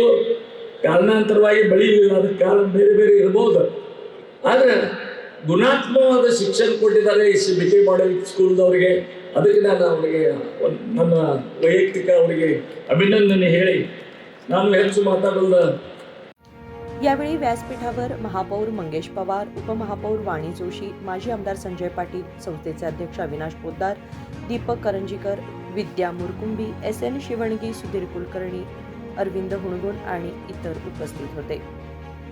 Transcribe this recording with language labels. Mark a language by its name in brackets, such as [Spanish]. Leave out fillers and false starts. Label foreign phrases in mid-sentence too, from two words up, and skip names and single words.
[Kannada] ಕಾರಣಾಂತರವಾಗಿ ಬೆಳೀಲಿಲ್ಲ. ಅದಕ್ಕೆ ಕಾರಣ ಬೇರೆ ಬೇರೆ ಇರ್ಬೋದು. ಆದರೆ ಗುಣಾತ್ಮಕವಾದ ಶಿಕ್ಷಣ ಕೊಟ್ಟಿದ್ದಾರೆ ಈ BK ಮಾಡೆಲ್ ಸ್ಕೂಲ್ದವರಿಗೆ. ಅದಕ್ಕೆ ನಾನು ಅವರಿಗೆ ನನ್ನ ವೈಯಕ್ತಿಕ ಅವರಿಗೆ ಅಭಿನಂದನೆ ಹೇಳಿ ನಾನು ಹೆಚ್ಚು ಮಾತಾಡೋದು [Marathi] यावेळी व्यासपीठावर महापौर मंगेश पवार, उपमहापौर वाणी जोशी, माजी आमदार संजय पाटील, संस्थेचे अध्यक्ष अविनाश पोद्दार, दीपक करंजीकर, विद्या मुरकुंबी, SN शिवणगी, सुधीर कुलकर्णी, अरविंद हुणगुण आणि इतर उपस्थित होते.